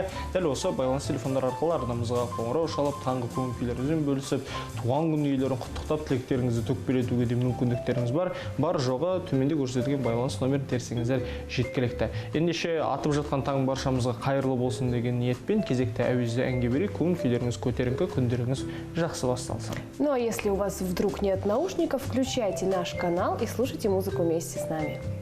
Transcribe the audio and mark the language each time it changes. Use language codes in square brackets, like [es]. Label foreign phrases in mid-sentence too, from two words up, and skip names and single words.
[kk] Дәл осы байланыс телефондар арқылы арнамызға қоңырау шалып, таңғы көңіл-күйлеріңізбен бөлісіп, туған күн иелерін құттықтап, тілектеріңізді төкпелетуге де мүмкіндіктеріңіз бар. Бар жоғы төменде көрсетілген байланыс номерін терсеңіздер жеткілікті. Ендеше атып жатқан таң баршамызға қайырлы болсын деген ниетпен кезекті әуезді әнге берейік, көңіл-күйлеріңіз көтеріңкі, күндеріңіз жақсы басталсын. [ru] Ну а если у вас вдруг нет наушников, включайте наш канал и слушайте музыку вместе с нами.